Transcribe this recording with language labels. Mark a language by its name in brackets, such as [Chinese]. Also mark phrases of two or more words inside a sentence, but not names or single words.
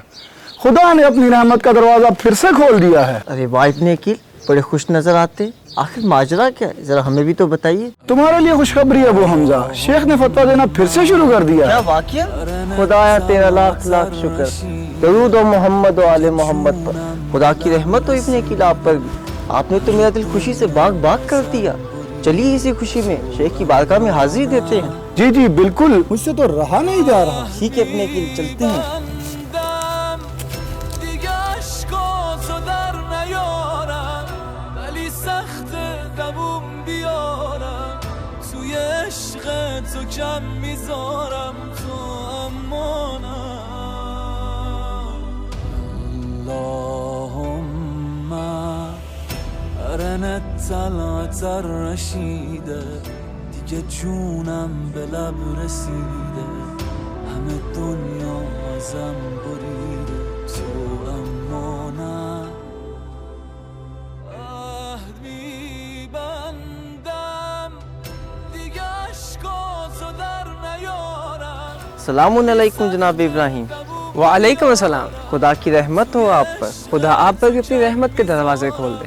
[Urdu] خدا نے اپنی رحمت کا دروازہ پھر سے کھول دیا ہے۔ ارے واہ ابن عقیل، بڑے خوش نظر آتے، آخر ماجرا کیا ہے، ذرا ہمیں بھی تو بتائیے. تمہارے لیے خوشخبری ہے ابو حمزہ، شیخ نے فتویٰ دینا پھر سے شروع کر دیا. کیا واقعہ? خدایا تیرا لاکھ لاکھ شکر، درود اور محمد اور آل محمد پر، خدا کی رحمت ہو ابن عقیل آپ پر بھی. آپ نے تو میرا دل خوشی سے باغ باغ کر دیا۔ چلیے اسی خوشی میں شیخ کی بارگاہ میں حاضری دیتے ہیں. جی جی بالکل، مجھ سے تو رہا نہیں جا رہا. ٹھیک ہے اپنے عقیل، چلتے ہیں. [Persian] تو کم میذارم تو اما نه [Arabic] اللهم ارنت طلعت الرشیده [Persian] دیگه جونم به لب رسیده همه دنیا ازم بریده تو اما نه [Urdu] السلام علیکم جناب ابراہیم. وعلیکم السلام. خدا کی رحمت ہو آپ پر. خدا آپ پر بھی اپنی رحمت کے دروازے کھول دے.